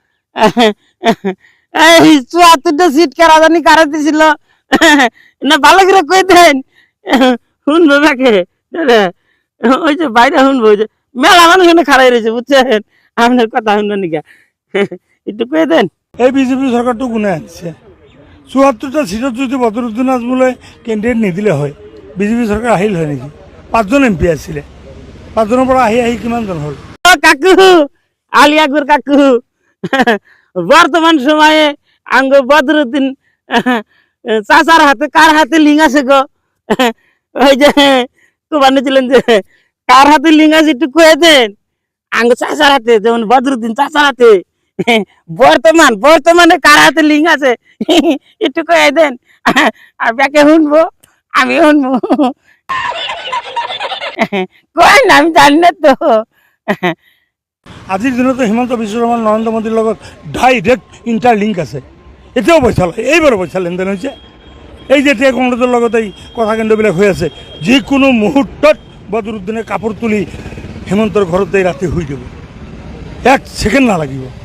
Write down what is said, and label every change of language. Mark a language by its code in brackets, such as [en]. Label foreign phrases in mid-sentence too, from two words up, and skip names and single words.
[bn] এই ৭৪টা সিট কারা জানি কারা দিছিল না ভালো করে কয়ে দেন শুনবো ব্যাকে। ওই যে বাইরে শুনবো, ওই যে মেলা মানুষ খাড়াই রয়েছে বুঝছেন আপনার কথা শুনবো নিকা একটু কয়ে দেন। [as] এই বিজেপি সরকারটো কোনে আনিছে? ৭৪টা সিটত যদি বদরুদ্দিন আজমলে কেণ্ডিডেট নিদিলে হয় বিজেপি সরকার আহিল হয় নেকি? ৫জন এম পি আছিলে, ৫জনৰ পৰা আহি আহি কিমানজন হ'ল? [bn] কাকু আলী আকবর কাকু বর্তমান সময়ে আঙ্গ বদরুদ্দিন চাচার হাতে কার হাতে লিঙ্ক আছে গো? ওই যে কোবানি ছিলেন যে কার হাতে লিঙ্ক আছে একটু কয়ে দেন। আঙ্গ চাচার হাতে, যেমন বদরুদ্দিন চাচার হাতে বর্তমানে কার হাতে লিঙ্ক আছে একটু কয়ে দেন। আর ব্যাকে শুনবো, আমি শুনবো। কয় না আমি জানি না তো। [as] আজিৰ দিনতো হিমন্ত বিশ্ব শৰ্মা নৰেন্দ্ৰ মোদীৰ লগত ডাইৰেক্ট ইণ্টাৰলিংক আছে। এতিয়াও পইচা লয়, এইবাৰো পইচা লেনদেন হৈছে। এই যে এতিয়া কংগ্ৰেছৰ লগত এই কথা কেন্দ্ৰবিলাক হৈ আছে, যিকোনো মুহূৰ্তত বদৰুদ্দিনে কাপোৰ তুলি হিমন্তৰ ঘৰতে ৰাতি শুই দিব, ১ ছেকেণ্ড নালাগিব।